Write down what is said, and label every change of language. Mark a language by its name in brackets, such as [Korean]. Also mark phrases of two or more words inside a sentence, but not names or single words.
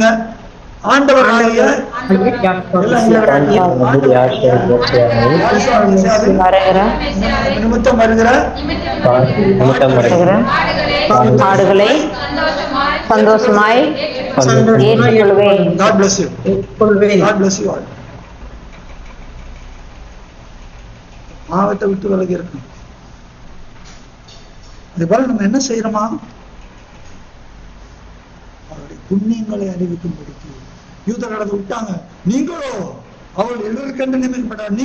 [Tamil] ஆண்டவர் ஆகிய நிமித்தம் வருகிற பாடுகளை சந்தோஷமாய் ஏற்றுக்கொள்வேன். [English] God bless you. God bless you all. [Tamil] பாவத்தை விட்டு விலகி இருக்கணும். அது போல நம்ம என்ன செய்யறோமா? அவருடைய புண்ணியங்களை அறிவிக்கும்படிக்கு யூத கடத்தை விட்டாங்க. நீங்களோ அவள் எல்லோருக்கென்று நியமிக்கப்பட்டார்.